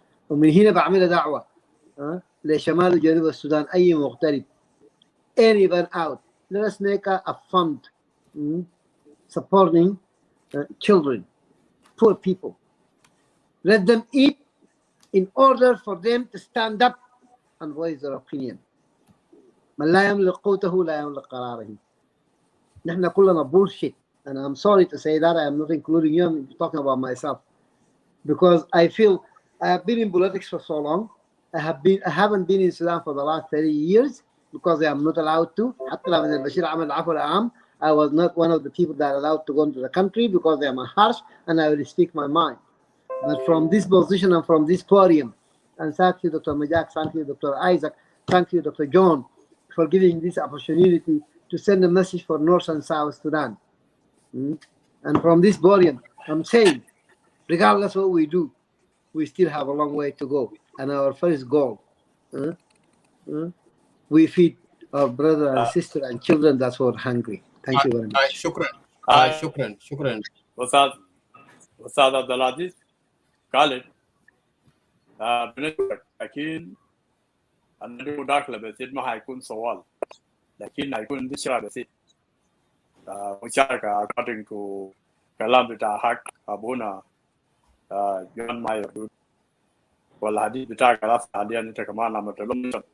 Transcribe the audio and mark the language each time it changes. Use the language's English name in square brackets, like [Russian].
[Arabic] ومن هنا بعمل دعوة لشمال وجنوب السودان أي مغترب, [English] anyone out, let us make a fund supporting children, poor people. Let them eat in order for them to stand up and voice their opinion. [Arabic] من لا يملك قوته لا يملك قراره. نحن كلنا [English] bullshit, and I'm sorry to say that. I am not including you. I'm talking about myself, because I feel I have been in politics for so long. I haven't been in Sudan for the last 30 years because I am not allowed to. [Arabic] حتى لما البشير عمل العفو العام, [English] I was not one of the people that are allowed to go into the country because I am a harsh and I will speak my mind. But from this position and from this podium, And thank you, Dr. Majak. Thank you, Dr. Isaac. Thank you, Dr. John, for giving this opportunity to send a message for North and South Sudan. And from this podium, I'm saying, regardless of what we do, we still have a long way to go. And our first goal, we feed our brother and sister and children that's who are hungry. Thank you very much. [Arabic] شكرا. أستاذ عبد العزيز خالد بنشكرك. أكيد أنا مداخلة بسيط ما هيكون سؤال، لكن هيكون بشرة بسيط مشاركة [English] according to [Arabic] كلام بتاع حق أبونا جون ماير والحديث بتاع كلام حاليا أنت كمان عم تلوم.